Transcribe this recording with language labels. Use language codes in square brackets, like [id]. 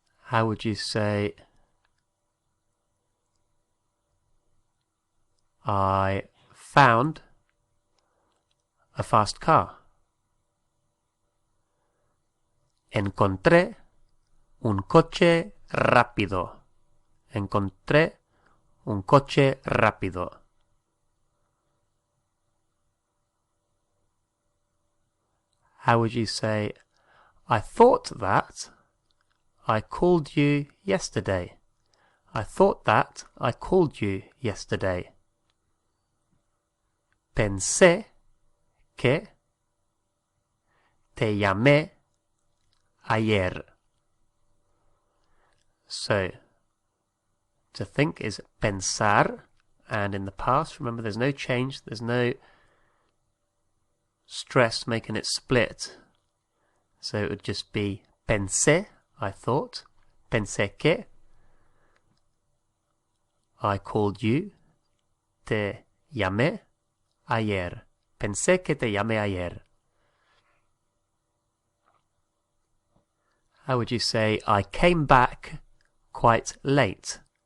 [en] How would you say I found a fast car? [es] Encontré un coche rápido. Encontré un coche rápido. [en] How would you say, I thought that I called you yesterday. I thought that I called you yesterday. [es] Pensé que te llamé ayer. [en] So, to think is pensar, and in the past, remember there's no change, there's no stress making it split. So it would just be pensé, I thought. [es] Pensé que [en] I called you. [es] Te llamé ayer. Pensé que te llamé ayer. [en] How would you say, I came back quite late?